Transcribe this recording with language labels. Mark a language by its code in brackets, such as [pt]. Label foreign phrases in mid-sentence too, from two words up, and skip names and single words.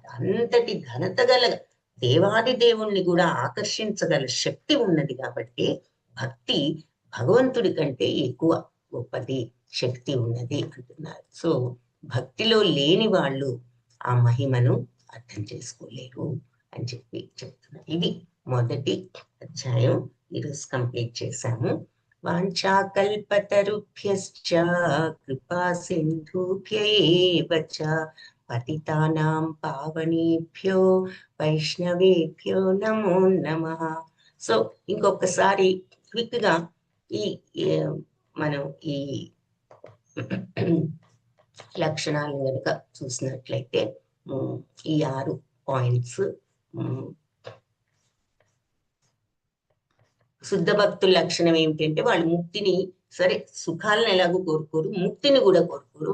[te] అంతటి ఘనత గల దేవాది దేవుణ్ణి కూడా ఆకర్షించగల శక్తి ఉన్నది కాబట్టి భక్తి భగవంతుడి కంటే ఎక్కువ గొప్పది, శక్తి ఉన్నది అంటున్నారు. సో భక్తిలో లేని వాళ్ళు ఆ మహిమను అర్థం చేసుకోలేరు అని చెప్పి చెప్తున్నారు. ఇది మొదటి అధ్యాయం ఈరోజు కంప్లీట్ చేశాము. [sa] వాంఛాకల్పతరుభ్యశ్చ కృపా సింధుభ్యేవ చ పతితానాం పావనేభ్యో వైష్ణవేభ్యో నమో నమః. [te] సో ఇంకొకసారి క్విక్ గా ఈ మనం ఈ లక్షణాలను కనుక చూసినట్లయితే ఈ 6 పాయింట్స్, శుద్ధ భక్తుల లక్షణం ఏమిటంటే వాళ్ళు ముక్తిని, సరే సుఖాలను ఎలాగో కోరుకోరు, ముక్తిని కూడా కోరుకోరు.